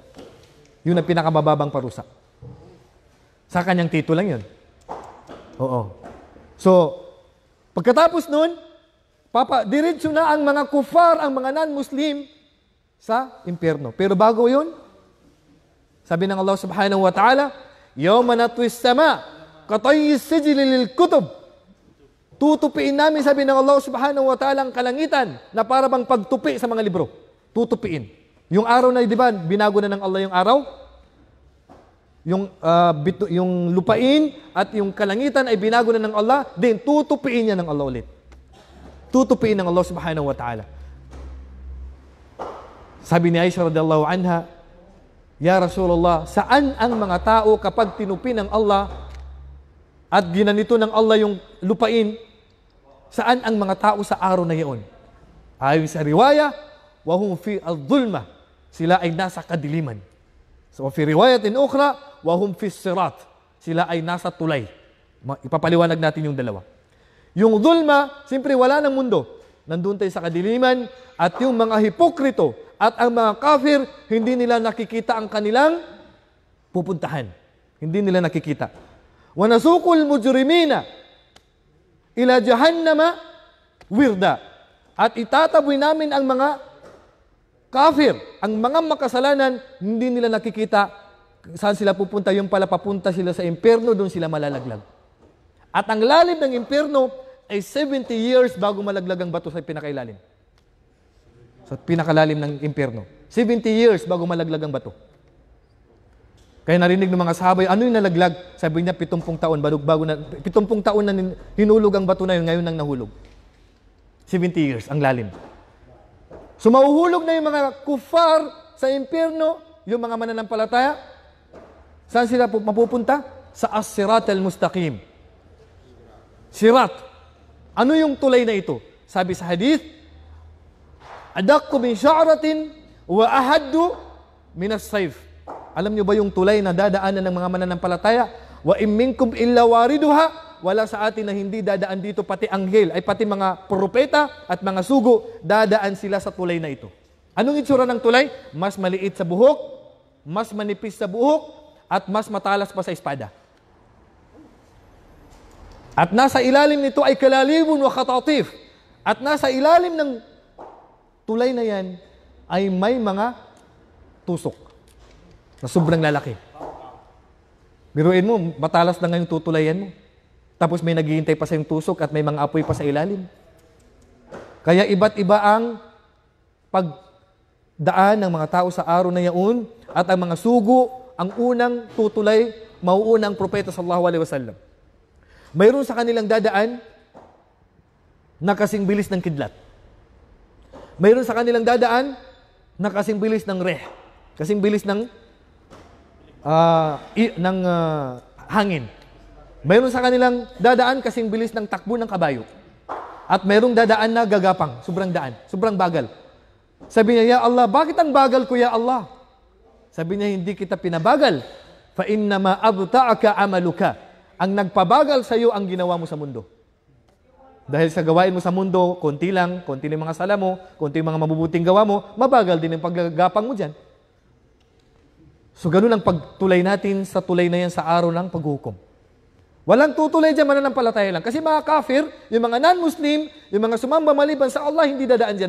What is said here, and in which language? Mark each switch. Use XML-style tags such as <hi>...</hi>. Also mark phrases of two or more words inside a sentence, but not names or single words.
<tl>Yun ang pinakamababang parusa. Sa kanyang tito lang yun. Oo. So, pagkatapos nun, diretso na ang mga kufar, ang mga non-Muslim sa impyerno. Pero bago yun, sabi ng</tl> <ar>Allah سبحانه وتعالى، يوم نطوي السماء كطي السجل للكتب.</ar> <tl>Tutupiin namin, sabi ng Allah</tl> <ar>سبحانه وتعالى,</ar> <tl>ang kalangitan na para bang pagtupi sa mga libro. Tutupiin. Yung araw na, di ba, binago na ng Allah yung araw? Yung lupain at yung kalangitan ay binago na ng Allah, din tutupiin niya ng Allah ulit. Tutupiin ng Allah</tl> <ar>سبحانه وتعالى.</ar> <tl>Sabi ni Aisha</tl> <ar>رضي الله عنها، يا رسول الله,</ar> <tl>saan ang mga tao kapag tinupi ng Allah at ginanito ng Allah yung lupain, saan ang mga tao sa araw na iyon? Ayon sa riwaya,</tl> <ar>وهم في الظلمة,</ar> <tl>sila ay nasa kadiliman.</tl> <ar>So في رواية أخرى، وهم في الصراط,</ar> <tl>sila ay nasa tulay. Ipapaliwanag natin yung dalawa. Yung dhulma, siyempre wala ng mundo. Nandun tayo sa kadiliman, at yung mga hipokrito at ang mga kafir, hindi nila nakikita ang kanilang pupuntahan. Hindi nila nakikita.</tl> <ar>ونسوق المجرمين إلى جهنم وردا.</ar> <tl>At itataboy namin ang mga kafir, ang mga makasalanan, hindi nila nakikita saan sila pupunta. Yung pala papunta sila sa impyerno, doon sila malalaglag. At ang lalim ng impyerno ay 70 years bago malaglag ang bato sa pinakailalim. Sa pinakalalim ng impyerno. 70 years bago malaglag ang bato. Kaya narinig ng mga sahabay, ano yung nalaglag? Sabi niya, 70 taon, bago na, 70 taon na hinulog ang bato na yun, ngayon nang nahulog. 70 years, ang lalim. So mahuhulog na yung mga kufar sa impyerno, yung mga mananampalataya. Saan sila mapupunta? Sa</tl> <ar>الصراط المستقيم.</ar> <tl>Sirat. Ano yung tulay na ito? Sabi sa hadith,</tl> <ar>أدق من الشعرة وأحد من السيف.</ar> <tl>Alam niyo ba yung tulay na dadaanan ng mga mananampalataya?</tl> <ar>وإن منكم إلا واردها,</ar> <tl>wala sa atin na hindi dadaan dito pati anghel, ay pati mga propeta at mga sugo, dadaan sila sa tulay na ito. Anong itsura ng tulay? Mas maliit sa buhok, mas manipis sa buhok, at mas matalas pa sa espada. At nasa ilalim nito ay</tl> <ar>كلاليب وخطاطيف.</ar> <tl>At nasa ilalim ng tulay na yan ay may mga tusok na sobrang lalaki. Biruin mo, matalas na ngayong tutulayan mo. Tapos may naghihintay pa sa yung tusok at may mga apoy pa sa ilalim. Kaya iba't iba ang pagdaan ng mga tao sa araw na yaon at ang mga sugo, ang unang tutulay, mauuna ang propeta</tl> <ar>صلى الله عليه وسلم.</ar> <tl>Mayroon sa kanilang dadaan na kasing bilis ng kidlat. Mayroon sa kanilang dadaan na kasing bilis ng reh. Kasing bilis ng hangin. Mayroon sa kanilang dadaan kasing bilis ng takbo ng kabayo. At mayroong dadaan na gagapang, sobrang daan, sobrang bagal. Sabi niya,</tl> <ar>يا الله,</ar> <tl>bakit ang bagal ko,</tl> <ar>يا الله?</ar> <tl>Sabi niya, hindi kita pinabagal.</tl> <ar>فإنما أبطأك عملك.</ar> <tl>Ang nagpabagal sa iyo ang ginawa mo sa mundo. Dahil sa gawain mo sa mundo, konti lang yung mga sala mo, konti yung mga mabubuting gawa mo, mabagal din ang paggagapang mo dyan. So ganun ang pagtulay natin sa tulay na yan sa araw ng paghukom. Walang tutulay dyan, mananampalataya lang. Kasi mga kafir, yung mga non-Muslim, yung mga sumamba maliban sa Allah, hindi dadaan dyan.</tl>